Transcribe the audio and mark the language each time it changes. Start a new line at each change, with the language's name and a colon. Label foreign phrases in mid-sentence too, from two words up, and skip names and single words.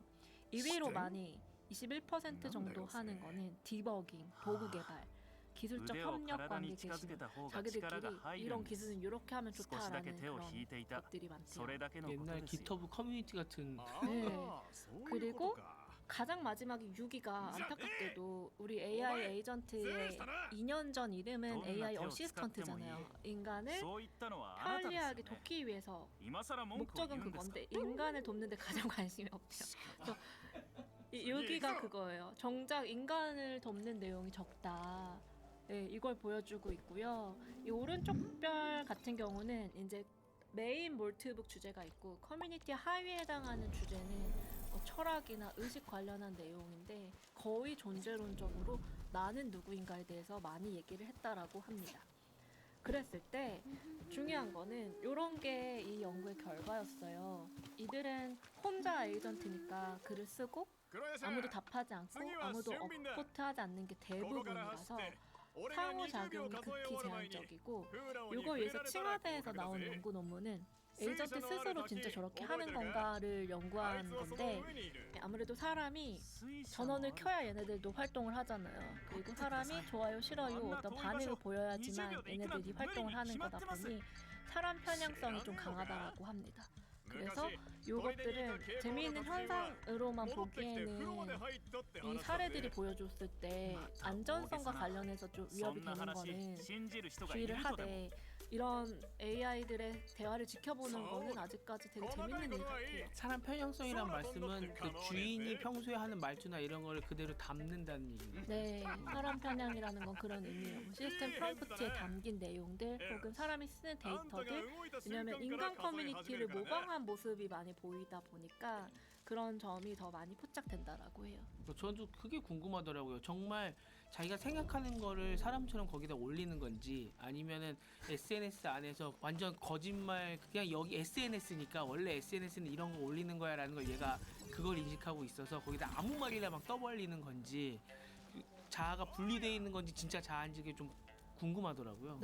Korean: 2위로 많이 21% 정도 하는 거는 디버깅, 도구 개발, 기술적 협력 관계 게시물, 자기들끼리 이런 기술은 이렇게 하면 좋다라는 그런 것들이 많대요. 옛날 기터브 커뮤니티 같은 네. 그리고 가장 마지막에 6위가 안타깝게도 우리 AI 에이전트의 2년 전 이름은 AI 어시스턴트잖아요. 인간을
Japanese: そう言ったのはあなたですよ
Korean: 편리하게
Japanese: ね
Korean: 돕기 위해서
Japanese: 今更文句を言
Korean: 목적은
Japanese: うんですか
Korean: 그건데 인간을 돕는데 가장 관심이 없대요. 여기가 그거예요. 정작 인간을 돕는 내용이 적다. 네, 이걸 보여주고 있고요. 이 오른쪽 별 같은 경우는 이제 메인 몰트북 주제가 있고 커뮤니티 하위에 해당하는 주제는 철학이나 의식 관련한 내용인데 거의 존재론적으로 나는 누구인가에 대해서 많이 얘기를 했다라고 합니다. 그랬을 때 중요한 거는 이런 게 이 연구의 결과였어요. 이들은 혼자 에이전트니까 글을 쓰고
Japanese: 黒谷さん
Korean: 아무도 답하지 않고
Japanese: 次は
Korean: 아무도
Japanese: 俊敏だ
Korean: 업보트하지 않는 게
Japanese: ここから走
Korean: 대부분이라서
Japanese: って俺が20秒
Korean: 상호작용이
Japanese: 数え終
Korean: 극히
Japanese: わる前に
Korean: 제한적이고
Japanese: フーラオに
Korean: 요걸
Japanese: 触れ
Korean: 위해서
Japanese: られたら
Korean: 칭화대에서
Japanese: 合格だ
Korean: 나온
Japanese: ぜ
Korean: 연구 논문은
Japanese: 水
Korean: 에이전트
Japanese: 車のある
Korean: 스스로
Japanese: 滝
Korean: 진짜 저렇게
Japanese: 覚え
Korean: 하는
Japanese: てるか
Korean: 건가를
Japanese: あい
Korean: 연구한
Japanese: つはその
Korean: 건데
Japanese: 上にいる
Korean: 아무래도 사람이
Japanese: 水車の
Korean: 전원을
Japanese: ある
Korean: 켜야 얘네들도 활동을 하잖아요. 그리고 사람이 좋아요, 싫어요 어떤 반응을 보여야지만 얘네들이 활동을 하는 거다 보니 사람 편향성이 좀 강하다라고 합니다. 그래서 이것들은 재미있는 현상으로만
Japanese: 戻ってきて風呂まで
Korean: 보기에는
Japanese: 入ったって
Korean: 이
Japanese: 話だぜ
Korean: 사례들이 보여줬을 때 안전성과 관련해서 좀
Japanese: そ
Korean: 위협이
Japanese: んな
Korean: 되는
Japanese: 話
Korean: 거는
Japanese: 信じる人がい
Korean: 주의를
Japanese: るとでも
Korean: 하되 이런 AI들의 대화를 지켜보는 거는 아직까지 되게 재밌는 일 같아요. 사람 편향성이란 말씀은 그 주인이 평소에 하는 말투나 이런 거를 그대로 담는다는 얘기예요. 네, 사람 편향이라는 건 그런 의미예요. 뭐 시스템 프롬프트에 담긴 내용들 혹은 사람이 쓰는
Japanese: あんたが
Korean: 데이터들
Japanese: 動いた瞬
Korean: 왜냐면
Japanese: 間か
Korean: 인간
Japanese: ら数え始め
Korean: 커뮤니티를
Japanese: るからね
Korean: 모방한 모습이 많이 보이다 보니까 그런 점이 더 많이 포착된다라고 해요. 저도 그게 궁금하더라고요. 정말 자기가 생각하는 거를 사람처럼 거기다 올리는 건지 아니면은 SNS 안에서 완전 거짓말 그냥 여기 SNS니까 원래 SNS는 이런 거 올리는 거야라는 걸 얘가 그걸 인식하고 있어서 거기다 아무 말이나 막 떠벌리는 건지 자아가 분리되어 있는 건지 진짜 자아인지 그게 좀 궁금하더라고요.